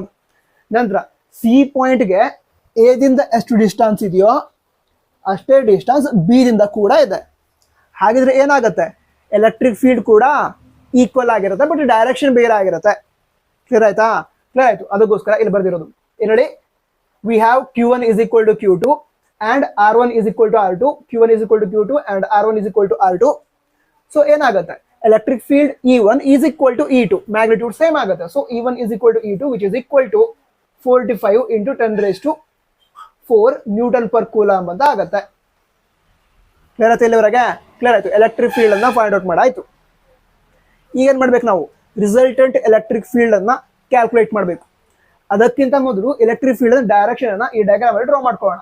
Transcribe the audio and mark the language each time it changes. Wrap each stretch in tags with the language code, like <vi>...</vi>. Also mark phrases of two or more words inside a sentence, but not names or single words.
<kn>ನಂತರ ಸಿ ಪಾಯಿಂಟ್ಗೆ ಎ ದಿಂದ ಎಷ್ಟು ಡಿಸ್ಟೆನ್ಸ್ ಇದೆಯೋ ಅಷ್ಟೇ ಡಿಸ್ಟೆನ್ಸ್ ಬಿ ದಿಂದ ಕೂಡ ಇದೆ. ಹಾಗಿದ್ರೆ ಏನಾಗುತ್ತೆ?</kn> <en>electric field</en> <kn>ಕೂಡ ಈಕ್ವಲ್ ಆಗಿರುತ್ತೆ,</kn> <en>but direction</en> <kn>ಬೇರೆ ಆಗಿರುತ್ತೆ. ಕ್ಲಿಯರ್ ಆಯ್ತಾ? ಕ್ಲಿಯರ್ ಆಯ್ತು. ಅದಕ್ಕೋಸ್ಕರ ಇಲ್ಲಿ ಬರ್ದಿರೋದು ಏನ್ ಹೇಳಿ?</kn> <en>we have Q1 is equal to Q2 and R1 is equal to R2. Q1 is equal to Q2 and R1 is equal to R2. ಸೊ ಏನಾಗುತ್ತೆ? electric field E1 is equal to E2, magnitude same</en> <kn>ಆಗುತ್ತೆ.</kn> <en>ಸೊ E1 is equal to E2 which is equal to 45 into 10⁴ newton per coulomb</en> <kn>ಅಂತ ಆಗುತ್ತೆ.</kn> <en>ಕ್ಲಿಯರ್</en> <kn>ಆಯ್ತು ಇಲ್ಲಿವರೆಗೆ? ಕ್ಲಿಯರ್ ಆಯ್ತು.</kn> <en>electric field</en> <kn>ಅನ್ನ</kn> <en>find out</en> <kn>ಮಾಡಾಯ್ತು. ಈಗ ಏನ್ ಮಾಡ್ಬೇಕು ನಾವು?</kn> <en>resultant electric field</en> <kn>ಅನ್ನ ಕ್ಯಾಲ್ಕುಲೇಟ್ ಮಾಡಬೇಕು. ಅದಕ್ಕಿಂತ ಮೊದಲು</kn> <en>electric field direction</en> <kn>ಅನ್ನ ಈ ಡಯಾಗ್ರಾಮ್ ಅಲ್ಲಿ ಡ್ರಾ ಮಾಡ್ಕೊಳ್ಳೋಣ.</kn>